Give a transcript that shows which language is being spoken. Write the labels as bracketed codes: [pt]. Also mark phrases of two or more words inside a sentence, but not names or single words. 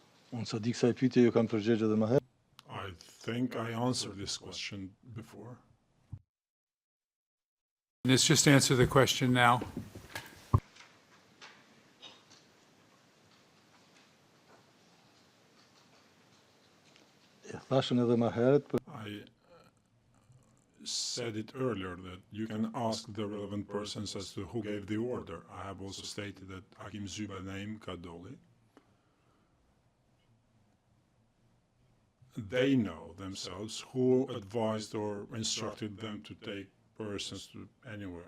[sq] Unë sa di kësaj pyetje ju kam përgjigje edhe më herë. [en] I think I answered this question before. Let's just answer the question now. [sq] E thashën edhe më herët, [en] I said it earlier that you can ask the relevant persons as to who gave the order. I have also stated that Hakim Zuba named Kadoli. They know themselves who advised or instructed them to take persons to anywhere.